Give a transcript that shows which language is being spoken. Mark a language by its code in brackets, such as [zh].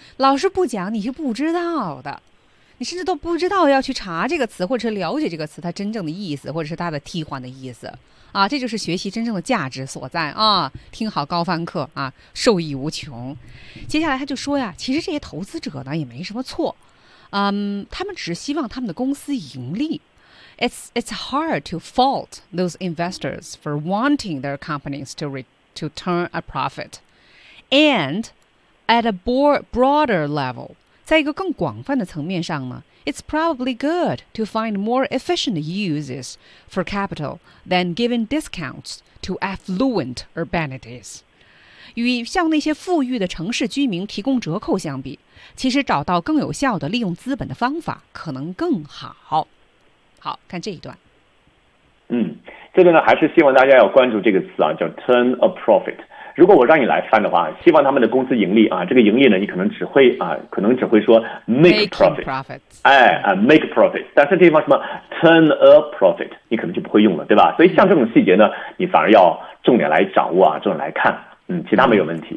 [zh] 老师不讲，你是不知道的，你甚至都不知道要去查这个词，或者是了解这个词它真正的意思，或者是它的替换的意思啊。这就是学习真正的价值所在啊！听好高翻课啊，受益无穷。接下来他就说呀，其实这些投资者呢也没什么错，他们只希望他们的公司盈利， [en] it's hard to fault those investors for wanting their companies to turn a profit. And at a broader level, [zh] 在一个更广泛的层面上呢, [en] it's probably good to find more efficient uses for capital than giving discounts to affluent urbanities. [zh] 与向那些富裕的城市居民提供折扣相比，其实找到更有效的利用资本的方法可能更好。好，看这一段。嗯，这个呢，还是希望大家要关注这个词啊，叫 turn a profit。如果我让你来翻的话，希望他们的公司盈利啊，这个盈利呢，你可能只会啊，可能只会说 make profit， 哎啊 make profit， 但是这地方什么 turn a profit， 你可能就不会用了，对吧？所以像这种细节呢，你反而要重点来掌握啊，重点来看。嗯，其他没有问题。